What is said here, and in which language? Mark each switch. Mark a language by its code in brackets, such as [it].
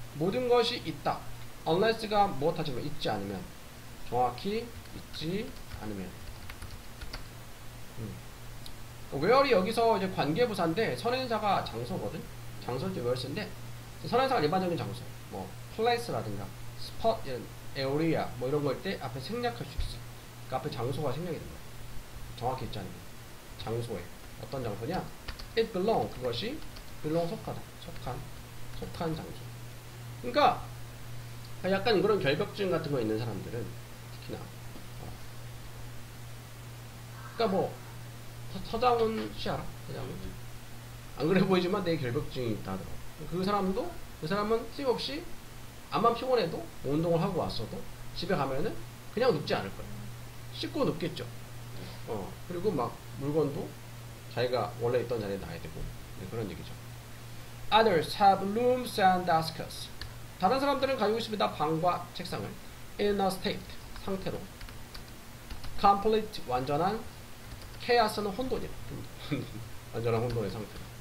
[ko] 모든 것이 있다. unless가 무엇하지만 있지 않으면 정확히 있지 않으면 where이 여기서 이제 관계부사인데 선행사가 장소거든. 장소일 때 where인데 선행사가 일반적인 장소 뭐 place라든가 spot, area 뭐 이런 거일 때 앞에 생략할 수 있어. 그 앞에 장소가 생략이 된다. 정확히 있지 않으면 장소에 어떤 장소냐? [en] it belong [ko] 그것이 [en] belong [ko] 속하다. 속한 장소. 그러니까 약간 그런 결벽증 같은 거 있는 사람들은 특히나 그러니까 뭐 서장훈 씨 알아? 서장훈? 안 그래 보이지만 내 결벽증이 있다 하더라고. 그 사람은 쓸없이 암만 피곤해도 뭐 운동을 하고 왔어도 집에 가면은 그냥 눕지 않을 거야. 씻고 눕겠죠. 그리고 막 물건도 자기가 원래 있던 자리에 놔야 되고 네, 그런 얘기죠. [en] Others have rooms and desks. [ko] 다른 사람들은 가지고 있습니다. 방과 책상을 [en] in a state [ko] 상태로 complete 완전한 chaos는 혼돈이래. 완전한 혼돈의 상태로.